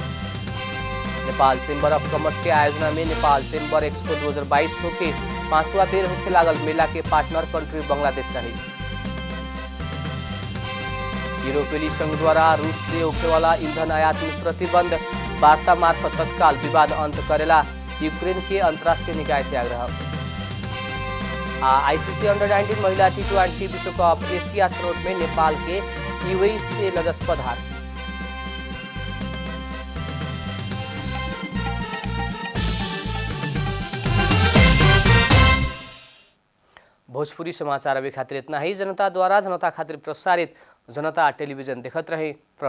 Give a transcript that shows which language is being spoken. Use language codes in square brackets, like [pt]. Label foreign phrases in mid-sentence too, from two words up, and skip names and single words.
[bho] नेपाल चेम्बर ऑफ कॉमर्स के आयोजना में नेपाल चेम्बर एक्सपो 2022 होके 5वां बेर होके लागल मेला के [en] partner country [bho] बांग्लादेश रही। यूरोपीय संघ द्वारा रूस से होने वाला ईंधन आयात में प्रतिबंध, वार्ता मार्फत तत्काल विवाद अंत करेला यूक्रेन के अंतर्राष्ट्रीय निकाय से आग्रह। आईसीसी अंडर 19 महिला टी20 विश्व कप एशिया छनौट में नेपाल के यूएई से लज्जास्पद हार। भोजपुरी समाचार अभी खातिर इतना ही। जनता द्वारा जनता खातिर प्रसारित जनता टेलीविजन देखत रहे।